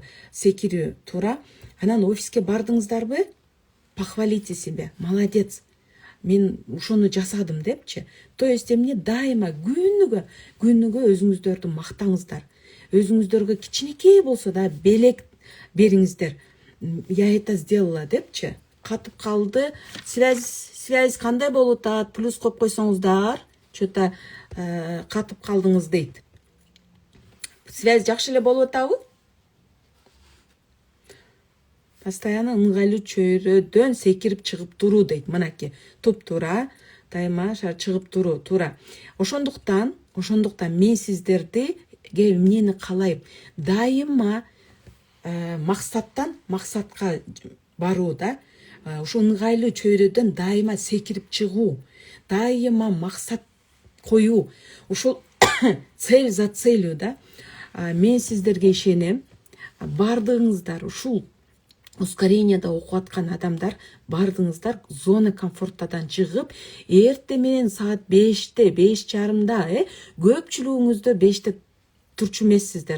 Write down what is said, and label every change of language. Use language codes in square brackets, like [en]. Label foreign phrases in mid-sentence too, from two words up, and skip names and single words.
[ky] Секирүү туура. Анан офиске бардыңыздарбы? [ru] Похвалите себя. Молодец. [ky] Мен ушону жасадым депчи. [ru] То есть [ky] эмне дайыма күнүгө өзүңүздөрдү мактаңыздар. Өзүңүздөргө кичинекей болсо да белек бериңиздер. [ru] Я это сделала [ky] депчи. Катып калды. Связь кандай болуп атат? Плюс коюп койсоңуздар. Что-то катып калдыңыз дейт. Связь жакшы эле болуп атабы? Постоянно ыңгайлуу чөйрөдөн секирип чыгып туруу дейт. Мынакей туп-туура, дайыма чыгып туруу, туура. Ошондуктан мен сиздерди эмнени каалайм? Дайыма максаттан максатка баруу да. Ошо ыңгайлуу чөйрөдөн дайыма секирип чыгуу, дайыма максат коюу. Ушул [ru] цель за целью [ky] да. Мен сиздерге ишенем. Бардыгыңыздар ушул ускоренияда окуп аткан адамдар, бардыңыздар зона комфортадан чыгып, эрте менен саат 5-те, 5:30, көпчүлүгүңүздөр 5-те турчу эмессиздер.